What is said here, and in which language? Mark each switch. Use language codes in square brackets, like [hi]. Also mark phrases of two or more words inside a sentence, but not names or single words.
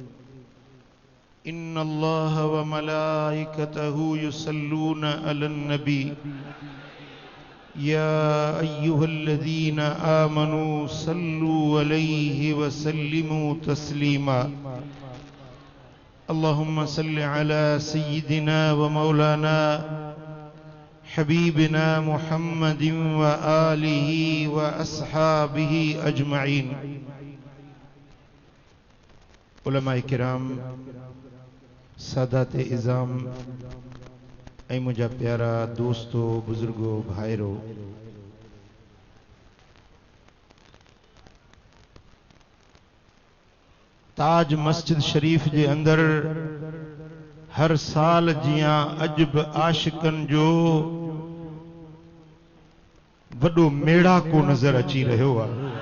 [ar] إن الله وملائكته يصلون على النبي يا أيها الذين آمنوا صلوا عليه وسلموا تسليما اللهم صل على سيدنا ومولانا حبيبنا محمد وآله وأصحابه أجمعين [sd] علماء کرام सादात इज़ाम ऐं मुंहिंजा प्यारा दोस्तो बुजुर्गो भाइरो ताज मस्जिद शरीफ जे अंदर हर साल जियां अजब आशिकन जो वडो मेड़ा को नजर अची रहियो आहे।